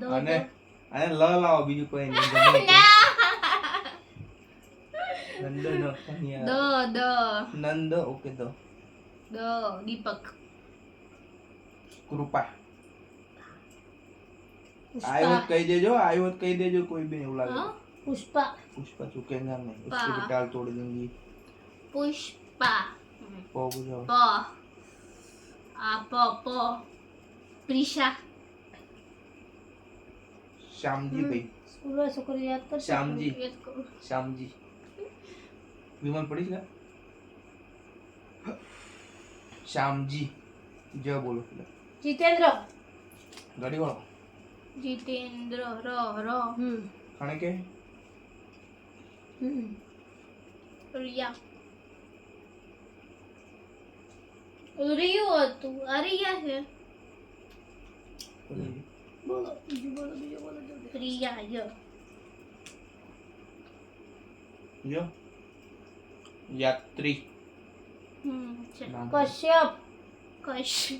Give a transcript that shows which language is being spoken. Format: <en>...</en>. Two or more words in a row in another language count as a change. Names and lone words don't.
<gu>અને અને લ લાવો બીજું કોઈ નહીં નંદન દ દ નંદ ઓકે દો દ દીપક કૃપા આવ્યો કહી દેજો આવ્યો કહી દેજો કોઈ બી એવું લાગે</gu> <hi>हाँ?</hi> <gu>પુષ્પા</gu> <hi>पुष्पा चुकेगा नहीं पा। उसकी भी टाल तोड़ देंगी पुष्पा पो बुझाओ प आ प प प्रिशा श्याम जी भाई</hi> <gu>સ્કૂલમાં છોકરી યાદ કરશે</gu> <hi>श्याम जी याद करो श्याम जी विमान पड़ी क्या श्याम जी जय बोलो फिलहाल</hi> <gu>જીતેન્દ્ર</gu> <hi>गाड़ी वाला जितेंद्र र र खाने के</hi> <gu>रिया रियो હતું આ રિયા છે બોલો બીજું બોલો બીજું બોલો જલ્દી રિયા ય यो यात्री છે</gu> <hi>नाम</hi> <gu>કશ્યપ કશ</gu>